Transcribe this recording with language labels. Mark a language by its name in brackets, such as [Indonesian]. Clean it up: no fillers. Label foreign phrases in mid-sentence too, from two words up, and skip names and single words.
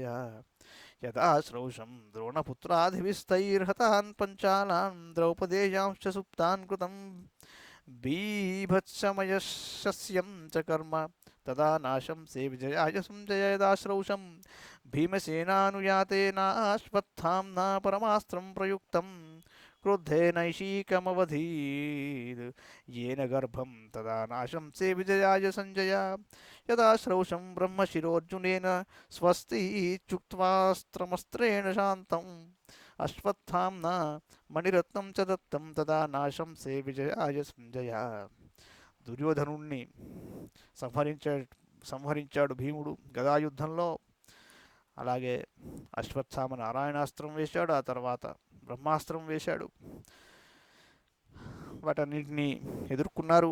[Sanskrit] యదాశ్రౌషం ద్రోణపుత్రాధివిస్తైర్హతాన్ పంచాలాన్ ద్రౌపదేయాంశ్చ సుప్తాన్ కృతం బీభత్సమయశస్యం చ కర్మ తదా నాశంసే విజయాయ సంజయ. యదాశ్రౌషం భీమసేనానుయాతేనాశ్వత్థామ్నా పరమాస్త్రం ప్రయుక్తం క్రుద్ధేనైషీకమవధీద్ येन गर्भं तदा नाशंसे विजयाय संजय. यदाश्रौषं ब्रह्मशिरोऽर्जुनेन स्वस्ति इत्युक्त्वास्त्रमस्त्रेण शान्तं अश्वत्थाम्ना मणिरत्नं च दत्तं तदा नाशंसे विजयाय संजय. [Telugu] దుర్యోధనుణ్ణి సంహరించాడు భీముడు గదాయుద్ధంలో. అలాగే అశ్వత్థామ నారాయణాస్త్రం వేశాడు, ఆ తర్వాత బ్రహ్మాస్త్రం వేశాడు. వాటన్నింటినీ ఎదుర్కొన్నారు.